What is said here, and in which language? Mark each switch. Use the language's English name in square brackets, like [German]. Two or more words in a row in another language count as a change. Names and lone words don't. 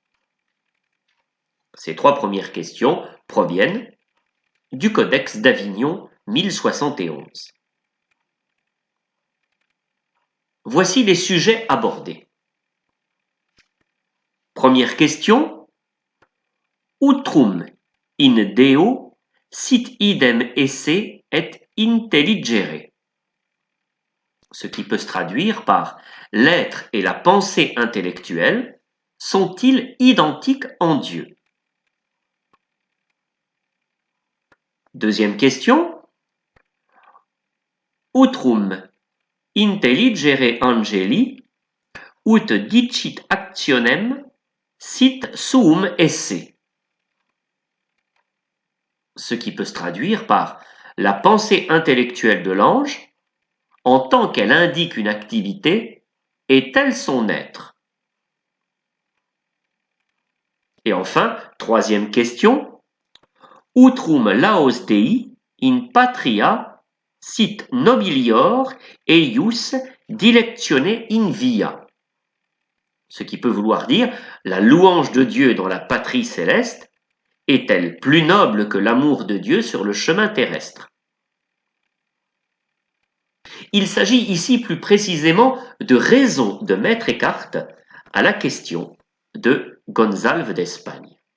[French] Ces 3 premières questions proviennent du Codex d'Avignon 1071. Voici les sujets abordés. Première question. [Latin] Utrum in Deo sit idem esse et intelligere. [French] Ce qui peut se traduire par l'être et la pensée intellectuelle sont-ils identiques en Dieu? Deuxième question. [Latin] Utrum intelligere angeli ut dicit actionem sit suum esse. [French] Ce qui peut se traduire par la pensée intellectuelle de l'ange, en tant qu'elle indique une activité, est-elle son être? Et enfin, troisième question. [Latin] Utrum laos Dei in patria sit nobilior eius dilectione in via. [French] Ce qui peut vouloir dire la louange de Dieu dans la patrie céleste est-elle plus noble que l'amour de Dieu sur le chemin terrestre? Il s'agit ici plus précisément de raisons de mettre écarte à la question de Gonzalve d'Espagne.